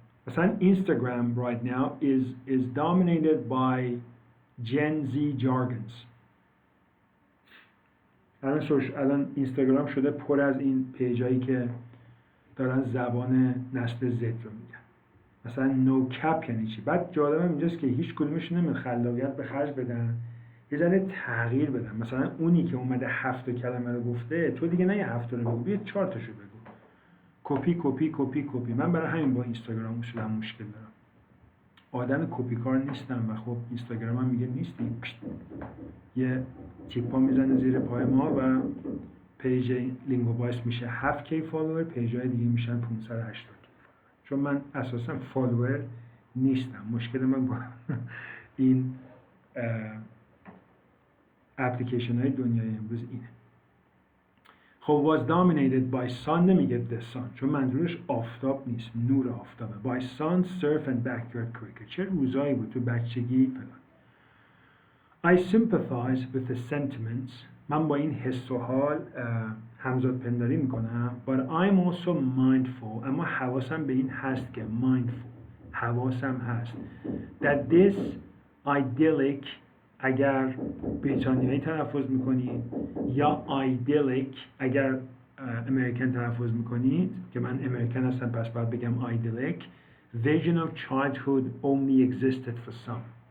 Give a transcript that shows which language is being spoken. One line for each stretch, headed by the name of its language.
English: مثلا Instagram right now is dominated by Gen Z jargons.
Persian: الان اینستاگرام شده پر از این پیجایی که دارن زبان نسل زد رو میگن. مثلا نو کپ یعنی چی؟ بعد جالبم اینجاست که هیچ کدومشون نمیان خلاقیت به خرج بدن، یه ذره تغییر بدن. مثلا اونی که اومده 7 کلمه رو گفته، تو دیگه نه یه 7 رو بگو، بیا 4 تاشو بگو. کپی. من برای همین با اینستاگرام اصولا مشکل دارم. آدم کپی کار نیستم و خب اینستاگرام هم میگه نیستی، یه تیپا میزنه زیر پای ما و پیج لینگو بایس میشه 7K فالوور، پیجای دیگه میشن 580K. چون من اساسا فالوور نیستم. مشکل من با این اپلیکیشن های دنیای امروز اینه. خب
English: was dominated by sun
Persian: نمیگه
English: the sun،
Persian: چون منظورش آفتاب نیست، نور آفتابه.
English: by sun, surf and backyard cricket.
Persian: چه روزایی بود تو بچگی فلان.
English: I sympathize with the sentiments.
Persian: من با این حس و حال همزاد پنداری میکنم.
English: but I'm also mindful.
Persian: اما حواسم به این هست که mindful، حواسم هست
English: that this idyllic،
Persian: اگر بریتانیایی تلفظ میکنید، یا idyllic اگر امریکن تلفظ میکنید، که من امریکن هستم پس باید بگم
English: idyllic vision of childhood only existed for some.